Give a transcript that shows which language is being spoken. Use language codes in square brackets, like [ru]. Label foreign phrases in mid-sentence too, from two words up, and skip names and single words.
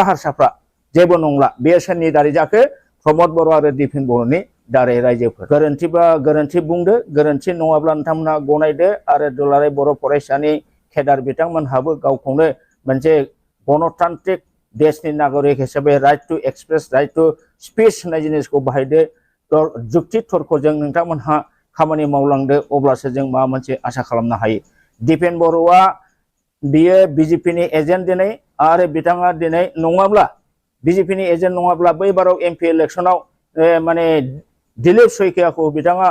[brx] हारसाफ्रा जेबो नंला बे सोरनि दारै जाखो प्रमद बर' आरो दिपेन बर'नि दारै रायजोफोर गोरोन्थिबा गोरोन्थि बुंदो गोरोन्थि नङाब्ला नोंथांमोनहा गनायदो आरो दुलाराय बर' फरायसानि केडार बिथांमोनहाबो गावखौनो मोनसे गणतान्त्रिक देशनि नागरिक हिसाबै [en] right to express right to speech [brx] होननाय जिनिसखौ बाहायदो जुक्ति तर्कजों नोंथांमोनहा खामानि मावलांदो अब्लासो जों माबा मोनसे आसा खालामनो हायो दिपेन बर'आ बियो बिजेपिनि एजेन्ट दिनै आरो बिथाङा दिनै नङाब्ला बिजेपिनि एजेन्ट नङाब्ला बै बाराव एमपि इलेक्शनाव माने दिलीप सयकियाखौ बिथाङा